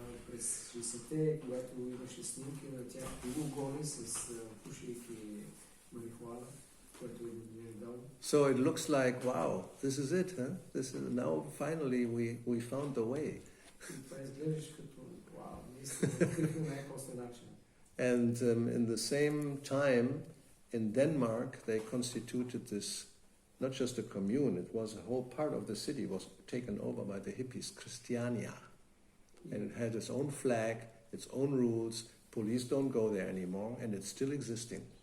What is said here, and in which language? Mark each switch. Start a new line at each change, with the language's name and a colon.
Bulgarian: През 60-те, когато имаше снимки на тях полуголи с пушейки марихуана, което е недавно.
English: So it looks like, wow, this is it, huh? This is now finally we found the way.
Bulgarian: Това изглеждаш като, вау, наистина открихме най-после начин.
English: And in the same time, in Denmark, they constituted this, not just a commune, it was a whole part of the city was taken over by the hippies, Christiania. And it had its own flag, its own rules, police don't go there anymore, and it's still existing.